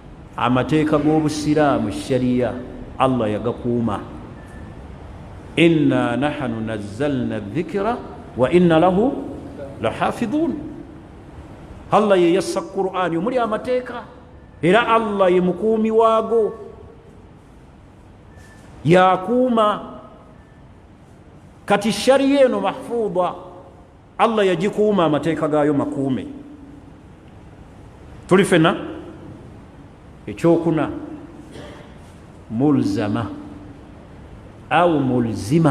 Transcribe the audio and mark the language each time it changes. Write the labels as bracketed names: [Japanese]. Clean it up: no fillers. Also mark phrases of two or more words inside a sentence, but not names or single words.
[Ganda] amateeka g'obusiraamu shariya Allah yagakuuma. [Arabic] إنا نحن نزلنا الذكر وإنا له لحافظون. [Ganda] Allah ye yassa Qur'ani omuli amateeka era Allah ye mukuumi waago yakuuma. Kati shariya eno mahfuudha Allah yagikuuma amateeka gaayo makuume. Tuli fena ekyokuna mulzama au mulzima.